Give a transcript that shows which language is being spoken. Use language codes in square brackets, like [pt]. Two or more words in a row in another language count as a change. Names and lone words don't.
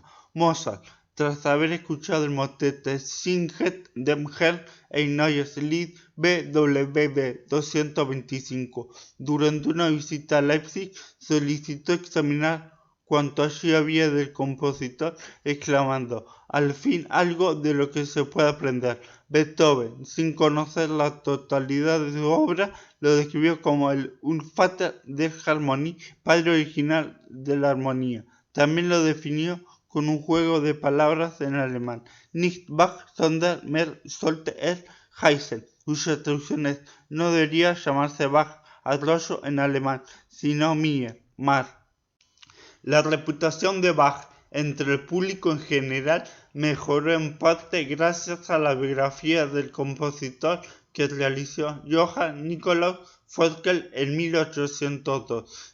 [es] Mozart, tras haber escuchado el motete Singet dem Herrn ein neues Lied, BWV 225, durante una visita a Leipzig, solicitó examinar cuanto allí había del compositor, exclamando: al fin algo de lo que se puede aprender. Beethoven, sin conocer la totalidad de su obra, lo describió como el [de] Vater der Harmonie, [es] padre original de la armonía. También lo definió con un juego de palabras en alemán, [de] Nicht Bach, sondern mehr sollte heißen, [es] cuya traducción es: no debería llamarse Bach, arroyo en alemán, sino Meer, mar. La reputación de Bach entre el público en general mejoró en parte gracias a la biografía del compositor que realizó Johann Nikolaus Forkel en 1802.